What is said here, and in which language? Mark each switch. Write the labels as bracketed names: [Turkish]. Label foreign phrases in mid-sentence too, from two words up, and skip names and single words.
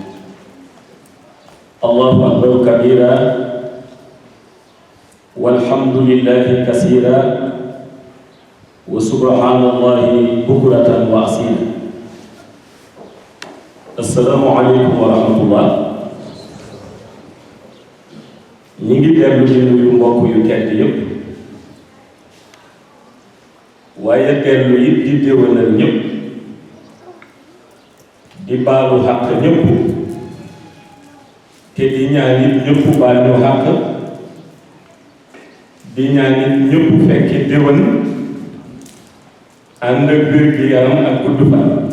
[Arabic] الله أكبر كبيرا والحمد لله كثيرا وسبحان الله بكرة وأصيلا. السلام عليكم ورحمة الله. [Wolof] ñi ngi dellu di nuyu mbokk yu tedd yépp waaye dellu it di déwénal ñépp di baalu xàq ñépp te di ñaan it ñépp baal ñu xàq di ñaan it ñépp fekki déwén ànd ak wér gi yaram ak gudd fan